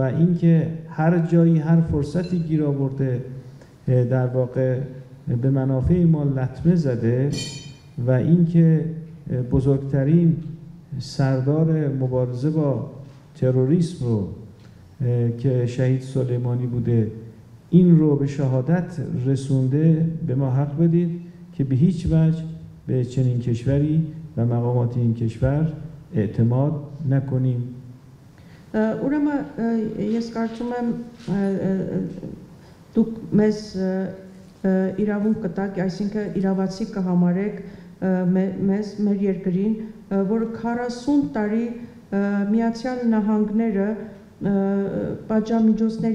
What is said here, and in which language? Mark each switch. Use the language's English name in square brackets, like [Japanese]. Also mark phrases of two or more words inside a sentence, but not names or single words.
[Persian] اینکه هر جایی هر فرصتی گیر آورده در واقع به منافع ما لطمه زده و اینکه بزرگترین سردار مبارزه با تروریسم رو که شهید سلیمانی بوده این رو به شهادت رسونده، به ما حق بدید که به هیچ وجه به چنین کشوری و مقامات این کشور اعتماد نکنیم. [Armenian] Ուրեմն ես կարծում եմ դուք մեզ իրավունք կտաք, այսինքն իրավացի կհամարեք մեզ մեր երկրին, որը 40 տարի Միացյալ Նահանգները պատժամիջոցների